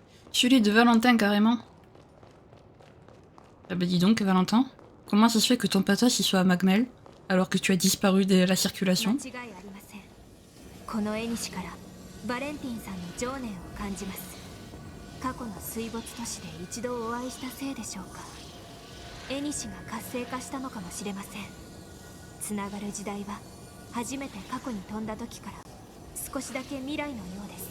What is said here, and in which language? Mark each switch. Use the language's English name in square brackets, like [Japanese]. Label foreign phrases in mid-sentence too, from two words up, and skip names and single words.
[French] Celui de Valentin, carrément. Ah bah dis donc, Valentin. Comment ça se fait que ton patas il soit à Magmel, alors que tu as disparu de la circulation? [Japanese] 間違いありません。この絵にしからバレンティンさんに情念を感じます。過去の水没都市で一度お会いしたせいでしょうか。絵にしが活性化したのかもしれません。つながる時代は初めて過去に飛んだ時から少しだけ未来のようです。